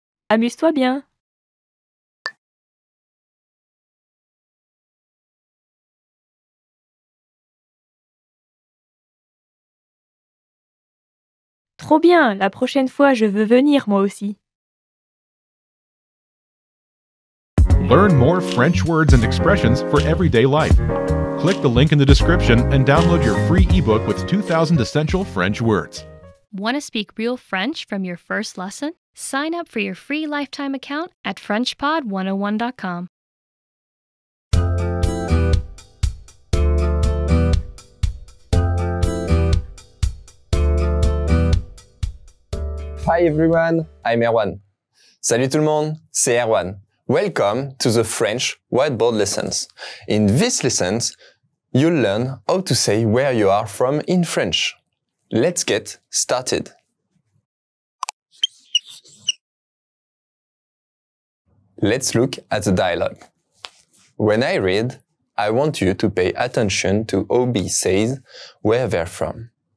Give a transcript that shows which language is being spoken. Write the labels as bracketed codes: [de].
[fr] Amuse-toi bien. Trop bien, la prochaine fois je veux venir moi aussi. [en] Learn more French words and expressions for everyday life. Click the link in the description and download your free ebook with 2,000 essential French words. Want to speak real French from your first lesson? Sign up for your free lifetime account at FrenchPod101.com. Hi everyone, I'm Erwan. [fr] Salut tout le monde, c'est Erwan. [en] Welcome to the French whiteboard lessons. In these lessons, you'll learn how to say where you are from in French. Let's get started. Let's look at the dialogue. When I read, I want you to pay attention to how B says where they're from.